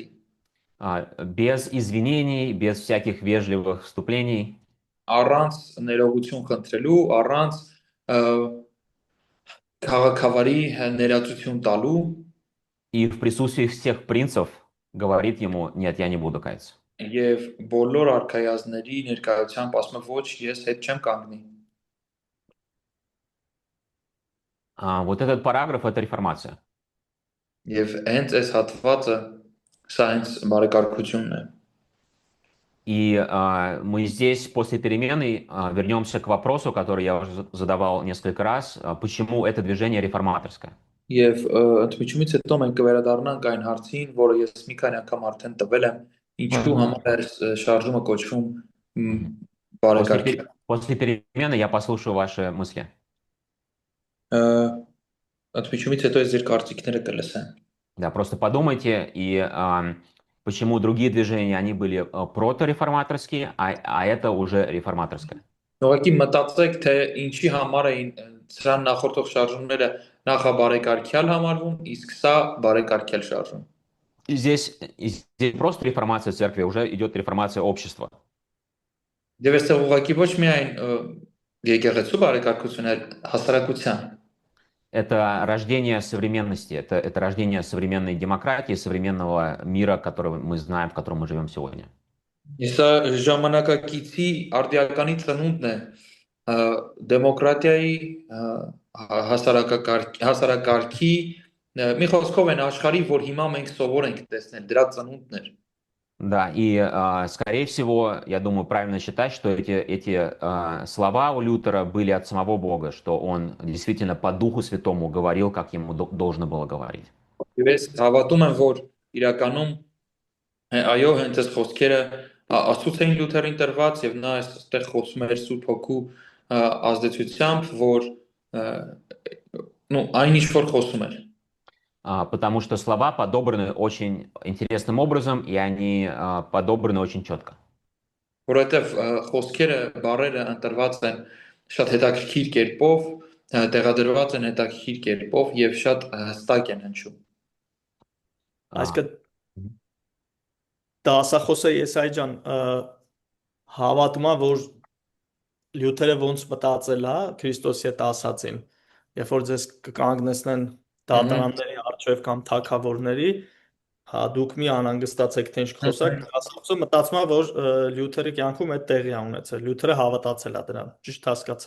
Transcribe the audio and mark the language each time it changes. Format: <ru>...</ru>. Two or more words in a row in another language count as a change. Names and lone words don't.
<ru>Без извинений, без всяких вежливых вступлений.</ru> <hy>Առանց ներողություն խնդրելու, առանց քաղաքավարի ներածություն տալու</hy> <ru>И в присутствии всех принцев говорит ему: нет, я не буду каяться.</ru> <hy>եւ բոլոր արքայազների ներկայությամբ ասում է ոչ, ես հետ չեմ կանգնի։</hy> <ru>Вот этот параграф — это реформация.</ru> <hy>Եվ հենց այս հատվածը սա հենց բարեկարգությունն է։</hy> <ru>И мы здесь после перемены вернемся к вопросу, который я уже задавал несколько раз. Почему это движение реформаторское?</ru> <hy>Եվ ընդմիջումից հետո մենք կվերադառնանք այն հարցին, որը ես մի քանի անգամ արդեն տվել եմ, ինչու համար է շարժումը կոչվում բարեկարգի։</hy> <ru>После перемены я послушаю ваши мысли.</ru> <hy>Ընդմիջումից հետո ես ձեր կարծիքները կլսեմ։</hy> <ru>Да, просто подумайте и почему другие движения, они были протореформаторские, а это уже реформаторское.</ru> <hy>Ուղղակի մտածեք, թե ինչի համար էին սրան նախորդող շարժումները նախաբարեկարգյալ համարվում, իսկ սա բարեկարգյալ շարժում։</hy> <ru>И здесь просто реформация церкви, уже идет реформация общества.</ru> <hy>Եվ այստեղ ուղղակի ոչ միայն եկեղեցու բարեկարգություն, այլ հասարակության։</hy> <ru>Это рождение современности, это рождение современной демократии, современного мира, который мы знаем, в котором мы живем сегодня.</ru> <hy>Սա ժամանակակիցի արդիականի ծնունդն է դեմոկրատիայի հասարակարգի մի խոսքով են աշխարհի, որ հիմա մենք սովոր ենք տեսնել դրա ծնունդն էր։</hy> <ru>Да, и, скорее всего, я думаю, правильно считать, что эти слова у Лютера были от самого Бога, что он действительно по Духу Святому говорил, как ему должно было говорить.</ru> <hy>Եվ ես հավատում եմ, որ իրականում այո, հենց այս խոսքերը Աստծուց էին Լյութերին տրված եւ նա այստեղ խոսում էր Սուրբ Հոգու ազդեցությամբ, որ այն ինչ որ խոսում էր։</hy> <ru>Потому что слова подобраны очень интересным образом, и они подобраны очень четко.</ru> <hy>Որովհետև խոսքերը, բառերը ընտրված են շատ հետաքրքիր կերպով, տեղադրված են հետաքրքիր կերպով եւ շատ հստակ են հնչում։ Այսինքն դասախոսը Եսայի ջան հավատում է, որ Լյութերը ոնց մտածել է Քրիստոսի հետ ասածին, երբ որ ձեզ կկանգնեցնեն դատարանների առջև կամ թագավորների, հա դուք մի անհանգստացեք, թե ինչ կխոսակ, դասախոսը մտածում է, որ Լյութերը կյանքում այդ տեղի է ունեցել, Լյութերը հավատացել է դրան, ճիշտ հասկացա։</hy>